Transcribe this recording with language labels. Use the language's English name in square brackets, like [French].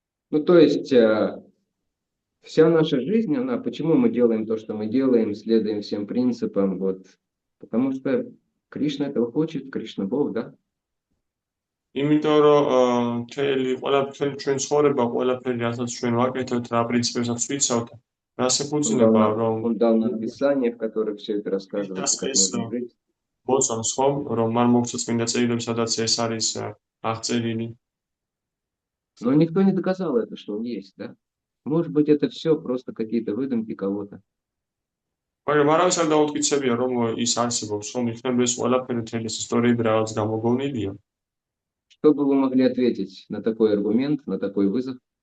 [Russian] Ну, то есть вся наша жизнь, почему мы делаем то, что мы делаем, следуем всем принципам, вот, потому что Кришна этого хочет, Кришна Бог, да? [Georgian] იმიტომ რომ ყველაფერი ჩვენ ცხოვრება, ყველაფერი რასაც ჩვენ ვაკეთებთ, რა პრინციპებსაც ვიცავთ, რას ეფუძნება, რომ [Russian] Он дал нам Писание, в которых все это рассказывается, как нужно жить. [Georgian] მოწონს ხომ, რომ მან მოგცა წმინდა წერილები, სადაც ეს არის აღწერილი. [Russian] Но никто не доказал это, что он есть, да? Может быть, это все просто какие-то выдумки кого-то. [Georgian] მაგრამ არავის არ დაუთკიცებია, რომ ის არსებობს, რომ იქნება ეს ყველაფერი მთელი ეს ისტორიები რაღაც გამოგონილია. [Russian] Что бы вы могли ответить на такой аргумент, на такой вызов?